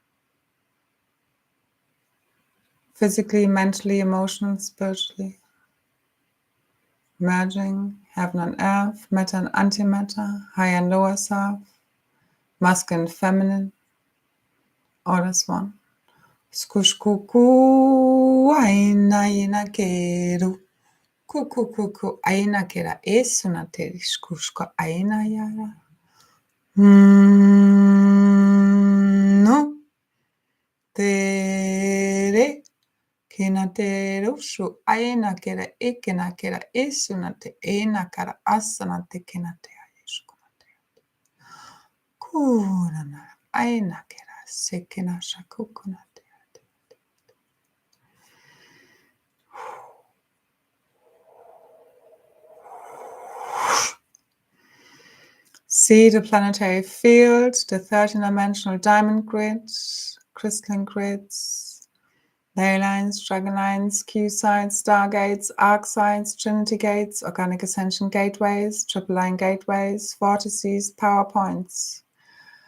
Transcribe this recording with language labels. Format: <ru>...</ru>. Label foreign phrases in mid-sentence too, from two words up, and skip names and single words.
<en>Physically, mentally, emotionally, spiritually. Merging heaven and earth, matter and antimatter, higher and lower self, masculine and feminine, all as one. Skushkuku aina ina keru. Kuku aina kera esuna teri skushka aina yara. No tere kinatero shu aina kera ikena kera esuna te ena kara asana te kinate ayeshkunate. Kurana aina kera sekena shakukunate. See the planetary field, the 13-dimensional diamond grids, crystalline grids, ley lines, dragon lines, Q sides, stargates, arc sides, trinity gates, organic ascension gateways, triple line gateways, vortices, power points,</en>